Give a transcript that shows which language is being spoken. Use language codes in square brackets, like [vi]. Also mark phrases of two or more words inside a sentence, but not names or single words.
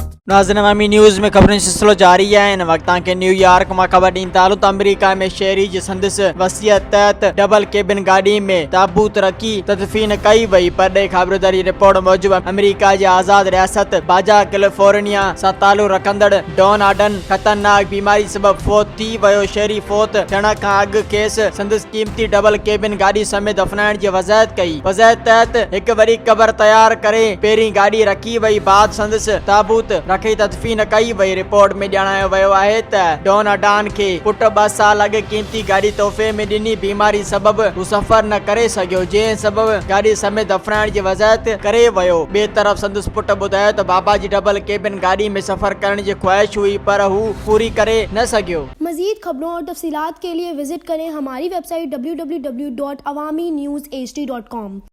[sd] नाज़रीन, अवामी न्यूज़ में खबरें सिलसिलो जारी है। इन वक्त के न्यूयॉर्क में खबर ॾींदा आहियूं त अमेरिका में शहरी जी संदसि वसीयत तहत डबल केबिन गाड़ी में ताबूत रखी तदफीन कई वई। परॾे ख़बरदारी रिपोर्ट मूजिब अमेरिका जी आज़ाद रियासत बाजा कैलिफोर्निया सां तालुक़ रखंदड़ डॉन आडन ख़तरनाक बीमारी सबब फौत थी वियो। शहरी फौत थियण खां अॻु खेसि संदसि क़ीमती डबल केबिन गाड़ी समेत दफ़नाइण जी वज़ाहत कई। वज़ाहत तहत हिकु वॾी क़बर तैयार करे पहिरीं गाड़ी रखी वई, बाद संदसि ताबूत रखी तदफीन कई वई। रिपोर्ट में ॼाणायो वियो आहे त डॉन अडान खे पुट 2 साल अॻु क़ीमती गाड़ी तोहफ़े में ॾिनी। बीमारी सबब हू सफ़र न करे सघियो, जंहिं सबब गाड़ी समेत दफ़नाइण जी वज़ाहत करे वियो। ॿिए तरफ़ संदसि पुट ॿुधायो त बाबा जी डबल केबिन गाड़ी में सफ़र करण जी ख्वाहिश हुई, पर हू पूरी करे न सघियो। [ur] مزید خبروں اور تفصیلات کے لیے وزٹ کریں ہماری ویب سائٹ www.awamiNewsHD.com.